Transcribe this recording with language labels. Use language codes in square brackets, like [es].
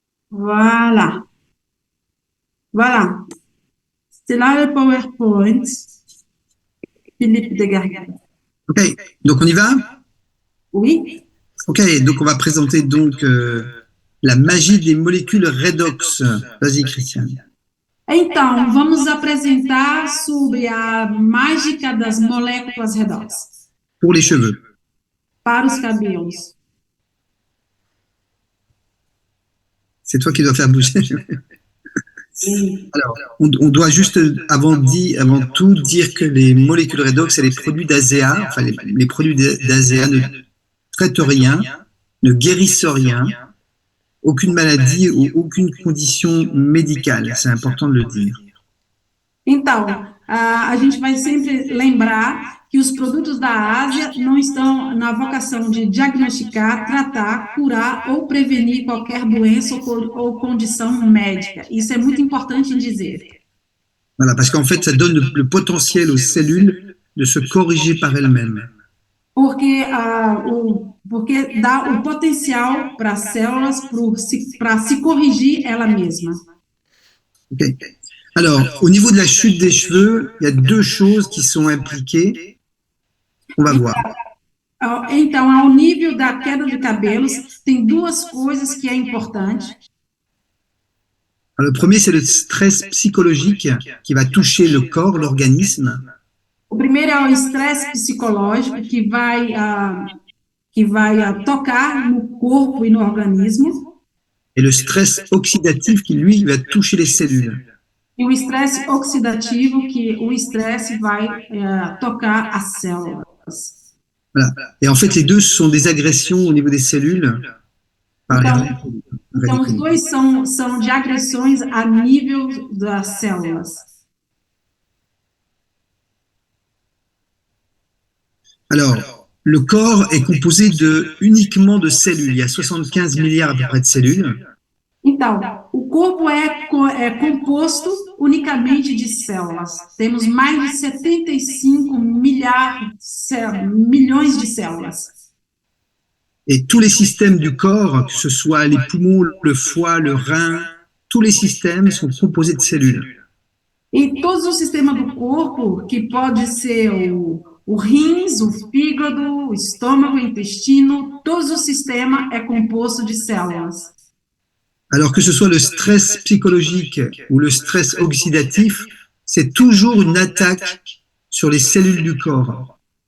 [fr] Voilà. Voilà. C'est là le PowerPoint. Philippe Desgargues. Ok, donc on y va? Oui. Ok, donc on va présenter donc la magie des molécules redox. Vas-y, Christiane. [pt] Então, vamos apresentar sobre a mágica das moléculas redox. [fr] Pour les cheveux. [pt] Para os cabelos. [fr] C'est toi qui dois faire bouger. Oui. Alors, on doit juste, avant tout, dire que les molécules redox, c'est les produits d'ASEA. Enfin, les produits d'ASEA ne traitent rien, ne guérissent rien, aucune maladie ou aucune condition médicale. C'est important de le dire. [pt] Então, a gente vai sempre lembrar que os produtos da Ásia não estão na vocação de diagnosticar, tratar, curar ou prevenir qualquer doença ou condição médica. Isso é muito importante dizer. [fr] Voilà, parce qu'en fait, ça donne le potentiel aux cellules de se corriger par elles-mêmes. [pt] Porque dá o potencial para as células para se corrigir ela mesma. Okay. [fr] Alors, au niveau de la chute des cheveux, il y a deux choses qui sont impliquées. On va voir. [pt] Então, ao nível da queda de cabelos, tem duas coisas que é importante. [fr] Alors, le premier, c'est le stress psychologique qui va toucher le corps, l'organisme. [pt] O primeiro é o estresse psicológico que vai tocar no corpo e no organismo. [fr] Et le stress oxydatif qui, lui, va toucher les cellules. [pt] E o estresse oxidativo, que o estresse vai tocar as células. [fr] Voilà. Et en fait, les deux sont des agressions au niveau des cellules. [pt] Então os dois são de agressões a nível das células. [fr] Alors, le corps est composé uniquement de cellules. Il y a 75 milliards à peu près de cellules. [pt] Então, o corpo é composto unicamente de células. Temos mais de 75 milhões de células. [fr] Et tous les systèmes du corps, que ce soit les poumons, le foie, le rein, tous les systèmes sont composés de cellules. [pt] E todos os sistemas do corpo, que pode ser o rins, o fígado, o estômago, o intestino, todo o sistema é composto de células. [fr] Alors que ce soit le stress psychologique ou le stress oxydatif, c'est toujours une attaque sur les cellules du corps.